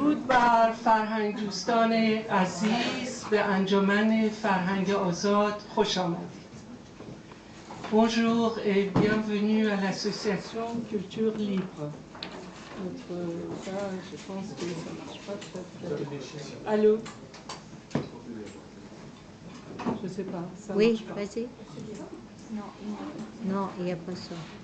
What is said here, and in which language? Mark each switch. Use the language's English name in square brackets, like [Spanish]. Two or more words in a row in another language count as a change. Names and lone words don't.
[Persian] بر فرهنگ دوستان عزیز به انجمن فرهنگ آزاد خوش آمدید. [French] Bonjour et bienvenue à l'association Culture Libre. Je pense que ça marche pas très bien. Allô? Je sais pas, ça oui, marche pas. Oui, vas-y. Non, il n'y a pas ça.